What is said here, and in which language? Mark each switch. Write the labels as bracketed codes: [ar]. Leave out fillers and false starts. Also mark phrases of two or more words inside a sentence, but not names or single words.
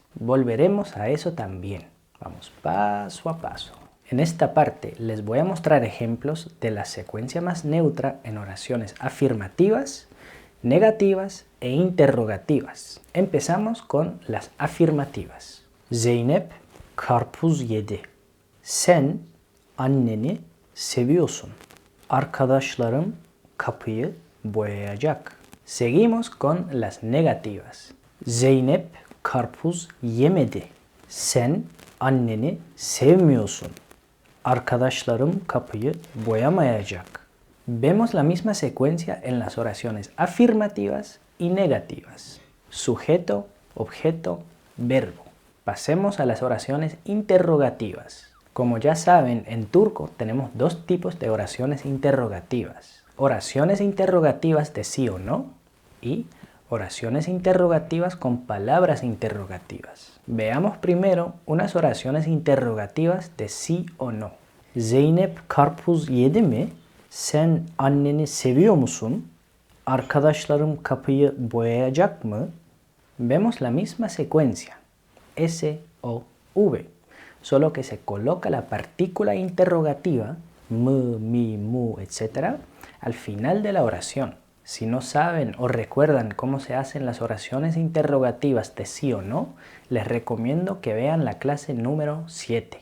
[es] Volveremos a eso también. Vamos paso a paso. En esta parte les voy a mostrar ejemplos de la secuencia más neutra en oraciones afirmativas, negativas e interrogativas. Empezamos con las afirmativas. [tr] Zeynep karpuz yedi. Sen anneni seviyorsun. Arkadaşlarım kapıyı boyayacak. [es] Seguimos con las negativas. [tr] Zeynep karpuz yemedi. Sen anneni sevmiyorsun. Arkadaşlarım kapıyı boyamayacak. [es] Vemos la misma secuencia en las oraciones afirmativas y negativas. Sujeto, objeto, verbo. Pasemos a las oraciones interrogativas. Como ya saben, en turco tenemos dos tipos de oraciones interrogativas. Oraciones interrogativas de sí o no y oraciones interrogativas con palabras interrogativas. Veamos primero unas oraciones interrogativas de sí o no. [tr] Zeynep karpuz yedi mi? Sen anneni seviyor musun? Arkadaşlarım kapıyı boyayacak mı? [es] Vemos la misma secuencia, S, O, V. Solo que se coloca la partícula interrogativa, m, mi, mu, etc., al final de la oración. Si no saben o recuerdan cómo se hacen las oraciones interrogativas de sí o no, les recomiendo que vean la clase número 7.